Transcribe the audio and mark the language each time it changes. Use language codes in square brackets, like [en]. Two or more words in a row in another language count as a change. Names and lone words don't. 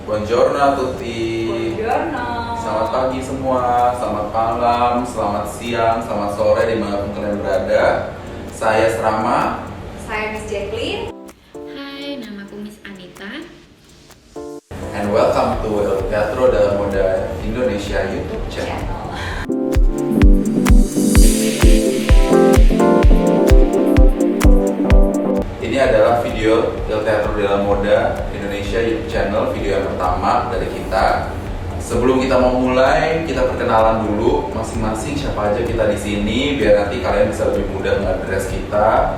[it] Buongiorno a tutti. Buongiorno. [id] Selamat pagi semua, selamat malam, selamat siang, selamat sore dimanapun kalian berada. Saya Srama. Saya Miss Jacqueline. Hai, namaku Miss Anita. [en] And welcome to El Teatro de la Moda Indonesia YouTube channel. [id] Ini adalah video El Teatro de la Moda Indonesia YouTube channel, video yang pertama dari kita. Sebelum kita mau mulai, kita perkenalan dulu masing-masing siapa aja kita di sini, biar nanti kalian bisa lebih mudah ngadres kita.